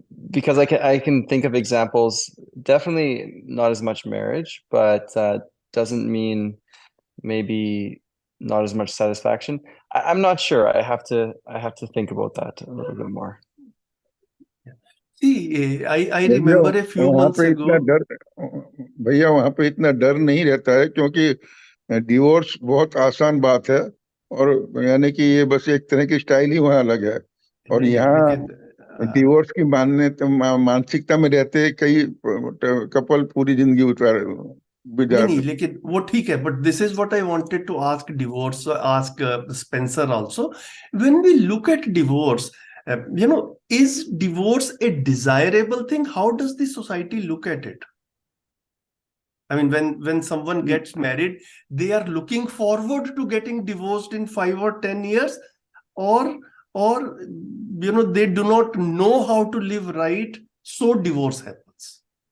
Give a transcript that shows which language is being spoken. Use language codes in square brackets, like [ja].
[en] Because I can think of examples, definitely not as much marriage, but doesn't mean maybe not as much satisfaction. I'm not sure. I have to think about that a little bit more. See, I remember a few months ago. [hi] भैया वहाँ पे इतना डर नहीं रहता है, क्योंकि divorce बहुत आसान बात है, और यानी कि ये बस एक तरह की स्टाइल ही वहाँ अलग है। और यहाँ डिवोर्स की मानसिकता में रहते कई कपल पूरी जिंदगी नहीं, लेकिन वो ठीक है, [en] But this is what I wanted to ask Spencer also. When we look at divorce, is divorce a desirable thing? How does the society look at it? I mean, when someone gets married, they are looking forward to getting divorced in 5 or 10 years, or they do not know how to live right, so divorce happens.